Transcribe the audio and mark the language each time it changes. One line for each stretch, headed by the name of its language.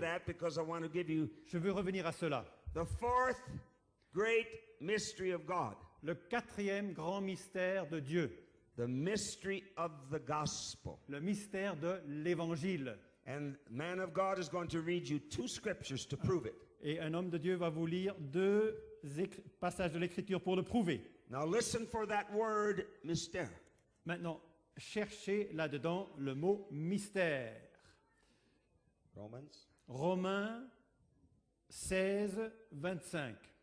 English: that because I want to give you
French: Je veux revenir à cela.
English: the fourth great mystery of God,
French: Le quatrième grand mystère de Dieu,
English: the mystery of the gospel.
French: le mystère de l'Évangile.
English: And man of God is going to read you two scriptures to prove it.
French: Et un homme de Dieu va vous lire deux passages de l'Écriture pour le prouver.
English: Now listen for that word, mystère.
French: Maintenant, cherchez là-dedans le mot mystère. Romains 16, 25.